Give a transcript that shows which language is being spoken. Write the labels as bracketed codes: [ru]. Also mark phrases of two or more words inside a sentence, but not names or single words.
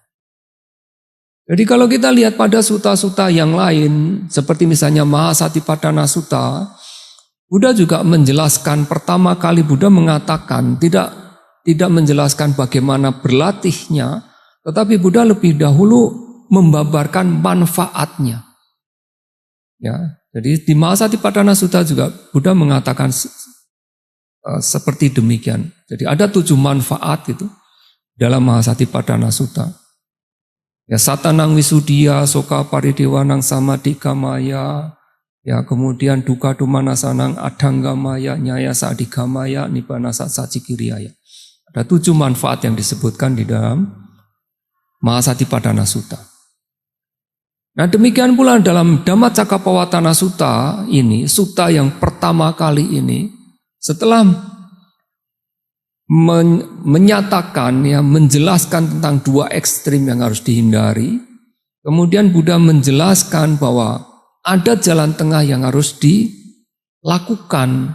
[id] Jadi kalau kita lihat pada sutta-sutta yang lain, seperti misalnya Mahasatipatthana Sutta, Buddha juga menjelaskan, pertama kali Buddha mengatakan tidak menjelaskan bagaimana berlatihnya, tetapi Buddha lebih dahulu membabarkan manfaatnya. Ya, jadi di Mahasatipatthana Sutta juga Buddha mengatakan seperti demikian. Jadi ada 7 manfaat gitu dalam Mahasatipatthana Sutta. Ya, [pi] satanang wisudiya, soka paridewanang samadhikamaya, [id] ya, kemudian [pi] duka dumanasanang adanggamaya, nyaya sadigamaya, nibbana sacikiriyaya. [id] Ada 7 manfaat yang disebutkan di dalam Mahasatipatthana Sutta. Nah, demikian pula dalam Dhammacakkappavattana Sutta ini, sutta yang pertama kali ini, setelah menyatakan, ya, menjelaskan tentang 2 ekstrim yang harus dihindari, kemudian Buddha menjelaskan bahwa ada jalan tengah yang harus dilakukan.